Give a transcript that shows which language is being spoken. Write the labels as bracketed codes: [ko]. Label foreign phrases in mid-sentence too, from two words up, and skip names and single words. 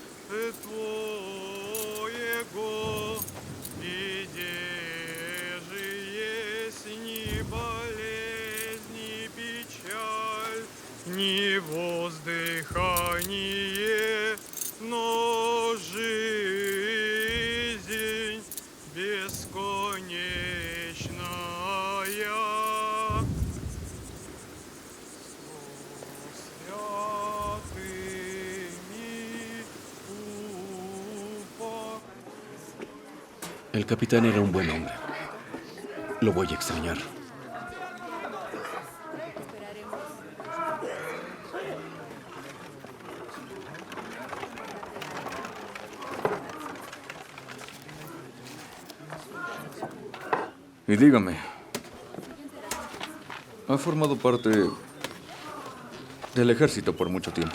[ru] Твоего, где же есть ни болезнь, ни печаль, ни воздыхание, но жизнь бесконечная. [es] El capitán era un buen hombre. Lo voy a extrañar. Y dígame, ha formado parte del ejército por mucho tiempo.